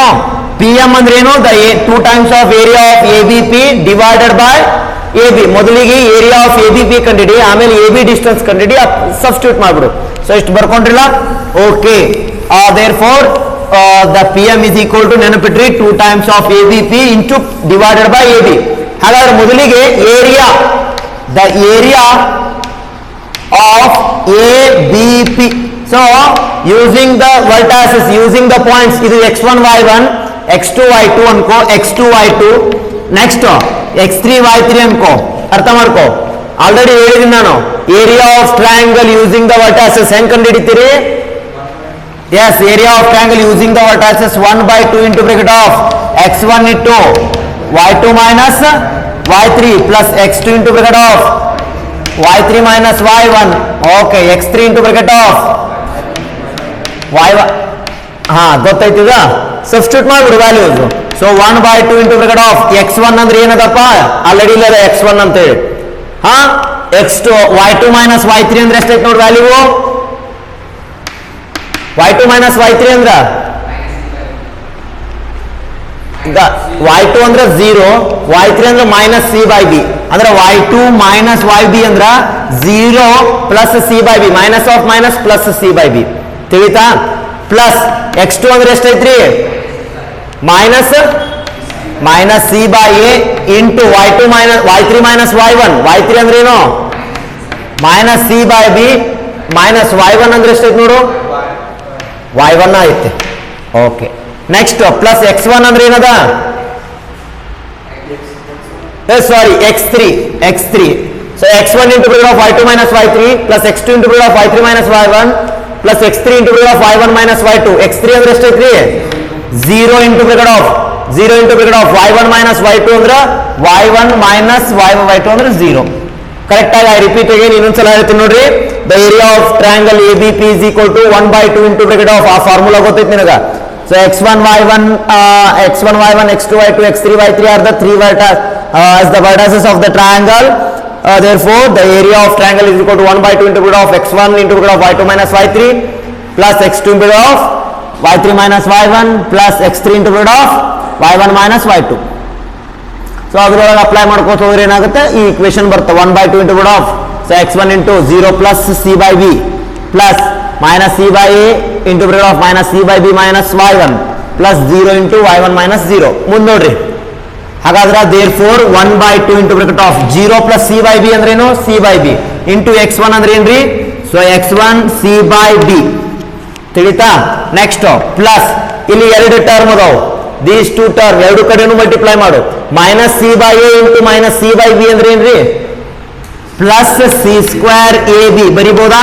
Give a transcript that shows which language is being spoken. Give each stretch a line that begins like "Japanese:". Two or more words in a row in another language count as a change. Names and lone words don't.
English: PM
Kannada: ಅಂದ್ರೆ ಏನು
English: ದ 2 times of area of ABP divided by AB ಮೊದಲಿಗೆ area of ABP
Kannada: ಕಂಡುಹಿಡಿ ಆಮೇಲೆ
English: AB ಡಿಸ್ಟೆನ್ಸ್ ಕಂಡುಹಿಡಿ
Kannada: ಸಬ್ಸ್ಟಿಟ್ಯೂಟ್ ಮಾಡ್ಬಿಡು ಸೊ ಇಷ್ಟು ಬರ್ಕೊಂಡ್ರಿಲ್ಲ ಓಕೆ
English: therefore the PM is equal to ನೆನಪಿಟ್ರಿ 2 times of ABP into divided by AB ಹಾಗಾದ್ರೆ ಮೊದಲಿಗೆ the area of ABP so using the vertices using the points ಇದು x1 y1 x2 y2 ಅನ್ಕೋ x2 y2 next x3 y3
Kannada: ಅನ್ಕೋ ಅರ್ಥ ಮಾಡ್ಕೋ ಆಲ್ರೆಡಿ ಹೇಳಿದ್ದೀನಿ ನಾನು
English: area of triangle using the vertices
Kannada: ಹೆಂಗ್ ಕಂಡು ಹಿಡಿತೀರಿ
English: yes area of triangle using the vertices 1/2 into bracket of x1 into y2 minus y3 plus x2 into bracket of y3 minus y1 okay x3 into bracket of
Kannada: y1 ಗೊತ್ತಾಯ್ತದ ಸಬ್ಸ್ಟಿಟ್ಯೂಟ್ ಮಾಡ್ಬಿಡು
English: values so 1/2 into bracket of x1
Kannada: ಅಂದ್ರೆ ಏನದಪ್ಪ ಆಲ್ರೆಡಿ ಇಲ್ಲ x1 ಅಂತ ಹೇಳಿ
English: x2 y2 minus y3
Kannada: ಅಂದ್ರೆ ಎಷ್ಟೈತೆ ನೋಡಿ ವ್ಯಾಲ್ಯೂ
English: y2 minus y3 ಅಂದ್ರ y2 ಅಂದ್ರೆ 0 y3 ಅಂದ್ರೆ minus c by b ಅಂದ್ರೆ y2 minus yb ಅಂದ್ರ 0 plus c by b minus of minus plus c by b ತಿಳಿತಾ ಪ್ಲಸ್ x2
Kannada: ಅಂದ್ರೆ ಎಷ್ಟೈತ್ರಿ
English: minus c by a into y2 minus y3 minus y1 y3
Kannada: ಅಂದ್ರೆ ಏನು
English: minus c by b minus y1
Kannada: ಅಂದ್ರೆ ಎಷ್ಟೈತೆ ನೋಡು
English: y1 ಐತೆ okay next plus x1
Kannada: ಅಂದ್ರೆ ಏನದ
English: ಸಾರಿ x3 so x1 into bracket of y2 minus y3 plus x2 into bracket of y3 minus y1 plus x3 into bracket of y1 minus y2 x3
Kannada: ಅಂದ್ರೆ ಎಷ್ಟೈತ್ರಿ
English: 0 into bracket of y1 minus y2 ಅಂದ್ರೆ y1 minus y2 ಅಂದ್ರೆ 0
Kannada: ಕರೆಕ್ಟ್ ಆಗಿ
English: I repeat ಅಗೇನ್
Kannada: ಇನ್ನೊಂದ್ಸಲ ಹೇಳ್ತೀನಿ ನೋಡ್ರಿ
English: the area of triangle ABP is equal to 1/2 into bracket of
Kannada: ಆ ಫಾರ್ಮುಲಾ ಗೊತ್ತೈತಿ ನಿನಗ
English: so x1 y1 x2 y2 x3 y3 are the three as the vertices of the triangle therefore the area of triangle is equal to 1/2 into bracket of x1 into bracket of y2 minus y3 plus x2 into bracket of y3 minus y1 plus x3 into bracket of y1 minus y2 so
Kannada: ಅದರೊಳಗೆ ಅಪ್ಲೈ ಮಾಡ್ಕೋತ ಹೋದ್ರೆ ಏನಾಗುತ್ತೆ ಈ ಇಕ್ವೇಶನ್ ಬರುತ್ತೆ
English: 1/2 into bracket of so x1 into 0 plus c by b plus minus c by a into bracket of minus c by b minus y1 plus 0 into y1 minus 0
Kannada: ಮುಂದೆ ನೋಡ್ರಿ ಹಾಗಾದ್ರೆ
English: therefore 1/2 into bracket of 0 plus c by b
Kannada: ಅಂದ್ರೆ ಏನು
English: c by b into x1
Kannada: ಅಂದ್ರೆ ಏನ್ರಿ
English: so x1 c by b ತಿಳಿತಾ? next plus
Kannada: ಇಲ್ಲಿ ಎರಡು ಟರ್ಮ್ ಅದಾವು,
English: these two term
Kannada: ಎರಡು ಕಡೆನೂ ಮಲ್ಟಿಪ್ಲೈ ಮಾಡು.
English: minus c by a into minus c by b
Kannada: ಅಂದ್ರೆ ಏನ್ರಿ?
English: plus c square a b ಬರಿಬೋದಾ?